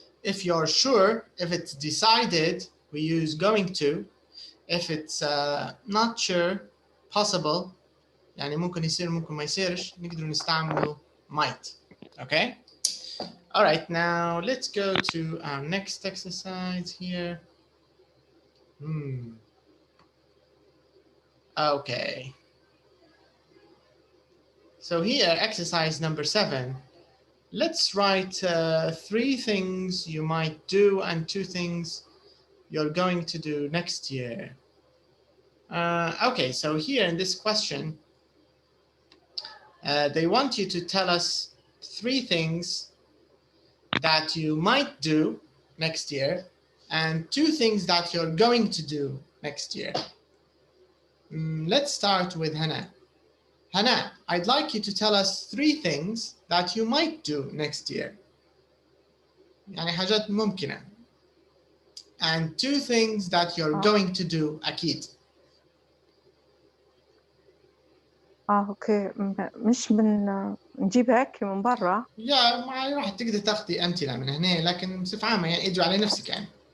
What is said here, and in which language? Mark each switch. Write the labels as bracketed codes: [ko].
[en] If you're sure, if it's decided, we use going to. If it's not sure, possible, [ar] يعني ممكن يصير ممكن ما يصيرش, نقدر نستعمله [en] might. Okay? All right, now let's go to our next exercise here. Okay. So here, exercise number 7. Let's write 3 things you might do and 2 things you're going to do next year. Okay, so here in this question, they want you to tell us 3 things that you might do next year and 2 things that you're going to do next year. Let's start with Hannah. Hannah, I'd like you to tell us 3 things that you might do next year. [ar] يعني حاجات ممكنة. [en] And 2 things that you're going to do أكيد. [ar] اوكي مش نجيبها هيك من برا. يا ما راح تقدر تاخذي أمثلة من هنا لكن بصفة عامة يعني ادعوا على نفسك يعني.